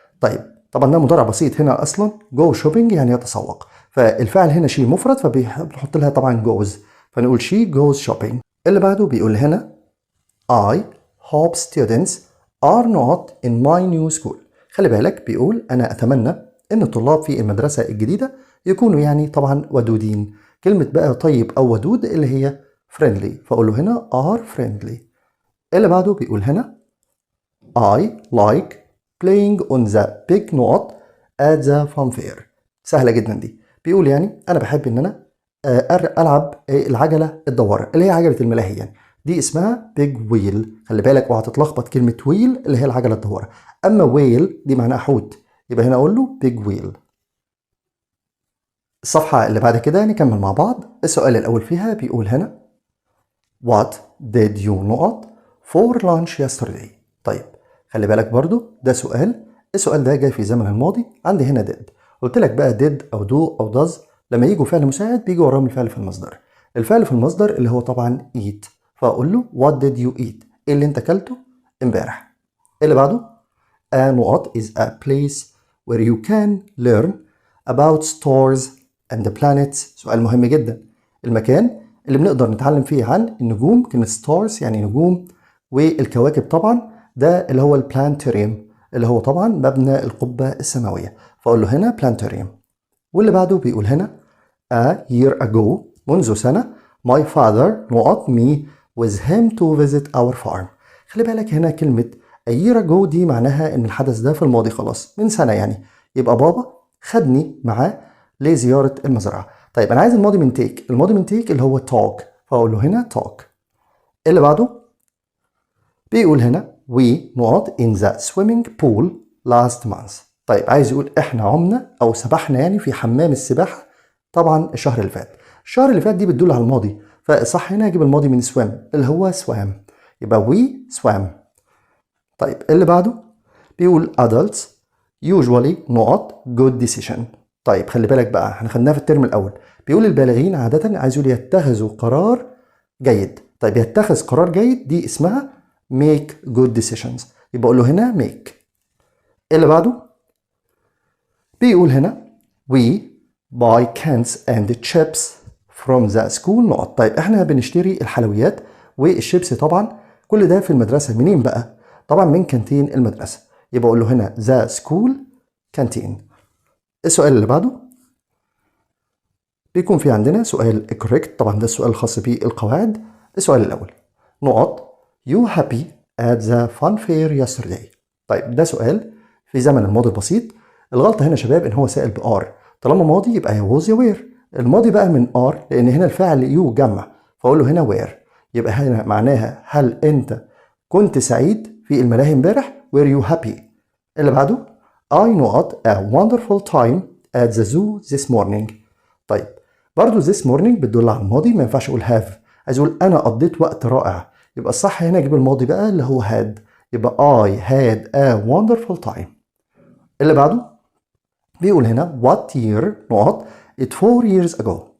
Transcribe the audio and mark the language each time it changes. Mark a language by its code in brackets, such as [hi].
[ar] طيب طبعا ده مضارع بسيط هنا اصلا، [en] go shopping [ar] يعني يتسوق، فالفعل هنا شي مفرد فبنحط لها طبعا goes، فنقول [en] she goes shopping. [ar] اللي بعده بيقول هنا [en] I hope students are not in my new school. [ar] خلي بالك بيقول انا اتمنى ان الطلاب في المدرسة الجديدة يكونوا يعني طبعا ودودين. كلمة بقى طيب او ودود اللي هي friendly، فاقول له هنا [en] are friendly. [ar] اللي بعده بيقول هنا [en] I like playing on the big نقط at the fun fair. [ar] سهلة جدا دي. بيقول يعني أنا بحب إن أنا ألعب العجلة الدوارة اللي هي عجلة الملاهي، يعني دي اسمها big wheel. خلي بالك وهتتلخبط كلمة wheel اللي هي العجلة الدوارة، أما whale دي معناها حوت، يبقى هنا أقول له big wheel. الصفحة اللي بعد كده نكمل مع بعض. السؤال الأول فيها بيقول هنا [en] What did you نقط for lunch yesterday؟ [ar] طيب خلي بالك برضو ده سؤال. السؤال ده جاي في زمن الماضي، عندي هنا did. قلت لك بقى did أو do أو does لما يجوا فعل مساعد بيجي وراهم الفعل في المصدر. الفعل في المصدر اللي هو طبعا eat، فأقول له [en] what did you eat؟ [ar] إيه اللي أنت أكلته امبارح. اللي بعده [en] a نقط is a place where you can learn about stars and the planets. [ar] سؤال مهم جدا. المكان اللي بنقدر نتعلم فيه عن النجوم، كلمة stars يعني نجوم، والكواكب طبعا ده اللي هو البلانتريوم اللي هو طبعا مبنى القبة السماوية، فأقول له هنا بلانتريوم. واللي بعده بيقول هنا [en] a year ago [ar] منذ سنة [en] my father نقط me with him to visit our farm. [ar] خلي بالك هنا كلمة [en] a year ago [ar] دي معناها ان الحدث ده في الماضي خلاص من سنة يعني، يبقى بابا خدني معاه لزيارة المزرعة. طيب انا عايز الماضي من تيك، الماضي من تيك اللي هو talk، فاقول له هنا talk. اللي بعده بيقول هنا [en] we نقط in the swimming pool last month. [ar] طيب عايز يقول احنا عمنا او سبحنا يعني في حمام السباحة طبعا الشهر اللي فات. الشهر اللي فات دي بتدل على الماضي، فصح هنا اجيب الماضي من swim اللي هو swam، يبقى [en] we swam. [ar] طيب اللي بعده بيقول [en] adults usually [ar] نقط [en] good decision. [ar] طيب خلي بالك بقى احنا خدناها في الترم الاول، بيقول البالغين عادة عايز يقول يتخذوا قرار جيد. طيب يتخذ قرار جيد دي اسمها [en] make good decisions، [ar] يبقى اقول له هنا make. اللي بعده بيقول هنا [en] we buy cans and chips from the school نقط. [ar] طيب احنا بنشتري الحلويات والشيبسي طبعا كل ده في المدرسة منين بقى؟ طبعا من كانتين المدرسة، يبقى اقول له هنا [en] the school canteen. [ar] السؤال اللي بعده بيكون في عندنا سؤال correct، طبعا ده السؤال الخاص بالقواعد. السؤال الأول [en] نقط you happy at the fun fair yesterday. [ar] طيب ده سؤال في زمن الماضي البسيط. الغلطة هنا شباب ان هو سائل بار، طالما ماضي يبقى was you were. الماضي بقى من are لان هنا الفعل you جمع، فاقول له هنا were، يبقى هنا معناها هل انت كنت سعيد في الملاهي امبارح؟ [en] were you happy. [ar] اللي بعده [en] I نقط a wonderful time at the zoo this morning. [ar] طيب برضو [en] this morning [ar] بتدل على الماضي، ما ينفعش اقول have، عايز اقول انا قضيت وقت رائع، يبقى الصح هنا اجيب الماضي بقى اللي هو had، يبقى [en] I had a wonderful time. [ar] اللي بعده بيقول هنا [en] what year نقط it 4 years ago.